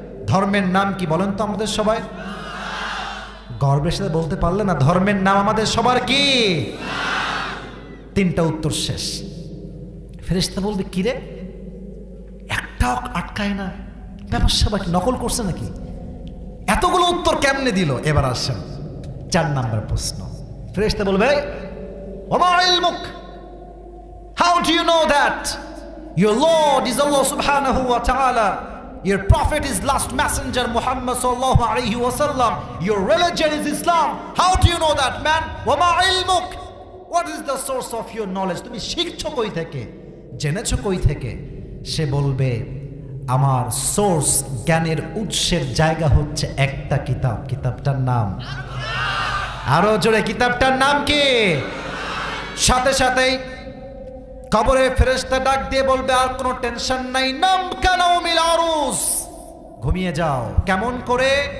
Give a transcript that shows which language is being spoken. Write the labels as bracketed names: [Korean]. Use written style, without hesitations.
[Bangla] ধর্মের নাম কি বলেন তো আমাদের সবাই? গর্বের সাথে বলতে পারলে না, ধর্মের নাম আমাদের সবার কি? 3টা উত্তর শেষ। ফেরেশতা বলবে কি রে, একটাও আটকায় না, ব্যাপার সবাই নকল করছে নাকি? এতগুলো উত্তর কেমনে দিল? এবার আসেন 4 নাম্বার প্রশ্ন। ফেরেশতা বলবে [Arabic] ওমা ইলমুক, [English] How do you know that your Lord is Allah subhanahu wa ta'ala, your prophet is last messenger Muhammad sallallahu alaihi wasallam, your religion is Islam? How do you know that, man? [Arabic] ওমা ইলমুক, [English] what is the source of your knowledge? [Bangla] তুমি শিখছো কই থেকে, জেনেছো কই থেকে? সে বলবে আমার source, জ্ঞানের উৎসের জায়গা হচ্ছে একটা কিতাব, কিতাবটার নাম, আরো জোরে, কিতাবটার নাম কি? সাথে সাথেই কবরে ফেরেশতা ডাক দিয়ে বলবে আর কোনো টেনশন নাই, নাম কানাউমিল আরুস, ঘুমিয়ে যাও। কেমন করে?